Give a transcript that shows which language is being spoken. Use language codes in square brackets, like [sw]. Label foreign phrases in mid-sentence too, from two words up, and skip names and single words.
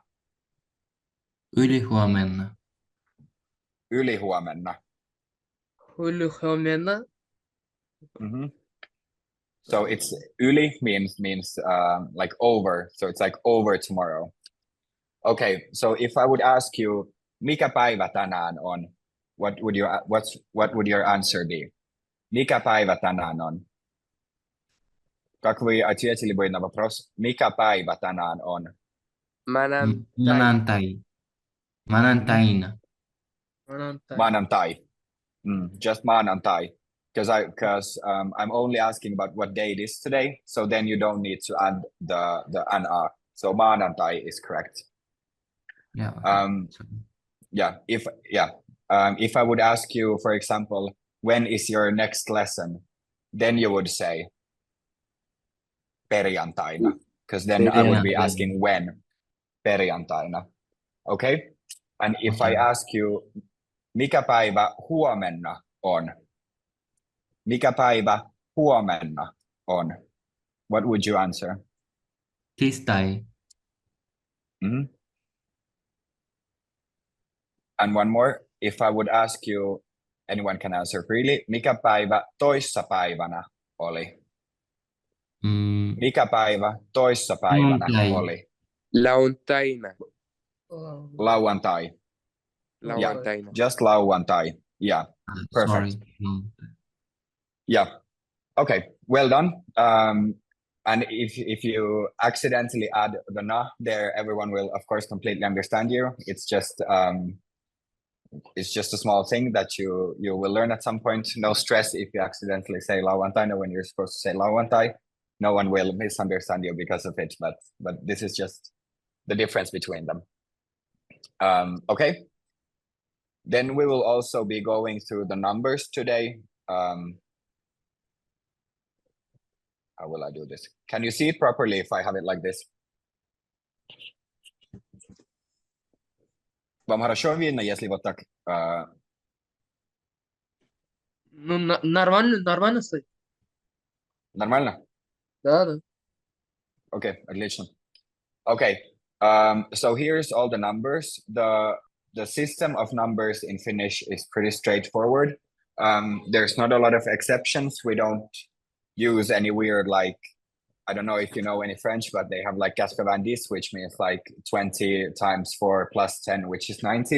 [fi] Ylihuomenna. Ylihuomenna. Ylihuomenna. [en] So it's yli means like over. So it's like over tomorrow. Okay, so if I would ask you, [fi] mikä päivä tänään on? [en] What would your answer be? [fi] Mikä päivä tänään on? [ru] Как вы ответили бы на вопрос, [fi] mikä päivä tänään on? Manantai. Manantaina. Maanantai. Just maanantai. [en] Because I'm only asking about what day it is today, so then you don't need to add the ana. So maanantai is correct. Yeah. Okay. If I would ask you, for example, when is your next lesson, then you would say perjantaina, because then I would be asking when. Perjantaina. Okay? And if I ask you, [fi] mikä päivä huomenna on? Mikä päivä huomenna on? [en] What would you answer? [fi] Tiistai. [en] And one more, if I would ask you, anyone can answer freely, [fi] mikä päivä toissapäivänä oli? Mikä päivä toissapäivänä oli? Lauantaina. Lauantai. Lauantaina. [en] Yeah, just lauantai. Yeah, perfect. Sorry. Yeah, okay, well done. And if you accidentally add the na there, everyone will, of course, completely understand you. It's just a small thing that you will learn at some point. No stress if you accidentally say lauantaina when you're supposed to say lauantai. No one will misunderstand you because of it, but this is just the difference between them. Okay. Then we will also be going through the numbers today. How will I do this? Can you see it properly if I have it like this? [ru] Вам хорошо видно, если вот так? Ну, нормально стоит. Нормально? Да. Okay, отлично. [en] Okay, so here's all the numbers. The system of numbers in Finnish is pretty straightforward. There's not a lot of exceptions. We don't use any weird, like, I don't know if you know any French, but they have like 90, which means like 20 times 4 plus 10, which is 90.